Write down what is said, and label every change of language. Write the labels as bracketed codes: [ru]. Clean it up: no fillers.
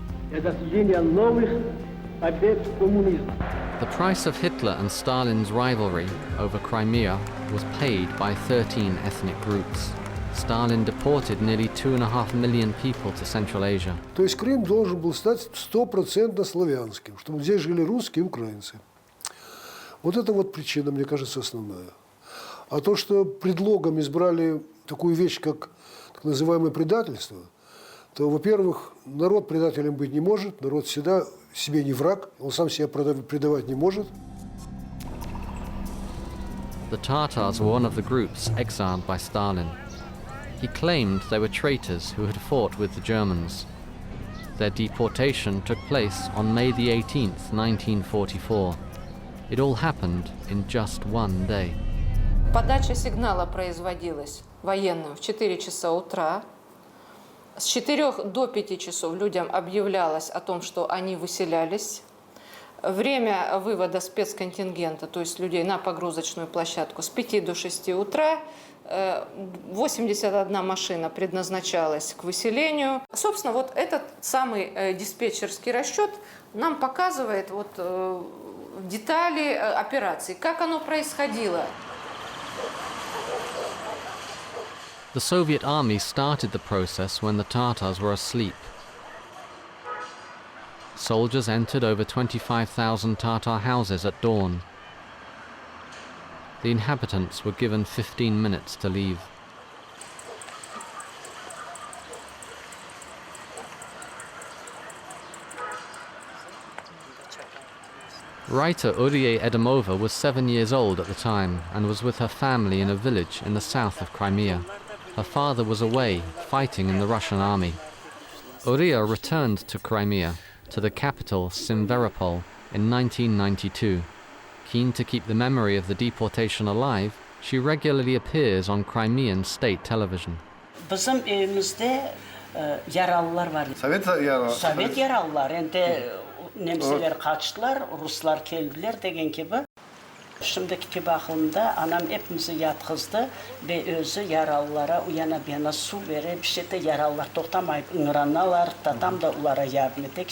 [en] The price of Hitler and Stalin's rivalry over Crimea was paid by 13 ethnic groups. Stalin deported nearly 2.5 million people to Central Asia. [ru] То есть Крым должен был стать 100% славянским, чтобы здесь жили русские и украинцы. Вот это причина, мне кажется, основная. А то, что предлогом избрали такую вещь, как так называемое предательство, то, во-первых, народ предателем быть не может, народ всегда себе не враг, он сам себя предавать не может. [en] The Tatars were one of the groups exiled by Stalin. He claimed they were traitors who had fought with the Germans. Their deportation took place on May the 18th, 1944. It all happened in just one day. [ru] Подача сигнала производилась военным в 4 часа утра. С 4 до 5 часов людям объявлялось о том, что они выселялись. Время вывода спецконтингента, то есть людей на погрузочную площадку, с 5 до 6 утра. 81 машина предназначалась к выселению. Собственно, этот самый диспетчерский расчет нам показывает детали операции, как оно происходило. [en] The Soviet army started the process when the Tatars were asleep. Soldiers entered over 25,000 Tatar houses at dawn. The inhabitants were given 15 minutes to leave. Writer Uriye Edimova was 7 years old at the time and was with her family in a village in the south of Crimea. Her father was away, fighting in the Russian army. Uriya returned to Crimea, to the capital Simferopol, in 1992. Keen to keep the memory of the deportation alive, she regularly appears on Crimean state television. [crh] Bizim evimizde yaralılar var. Sovet yaralılar. Ende Nemseler kaçtılar, Ruslar geldiler degen gibi. Şimdiki bakımda anam hepimizi yatkızdı ve özü yaralılara uyana bana su verir. Bir şeyde yaralılar toktamayıp ıngıranlar, tatam da ulara yardım etti.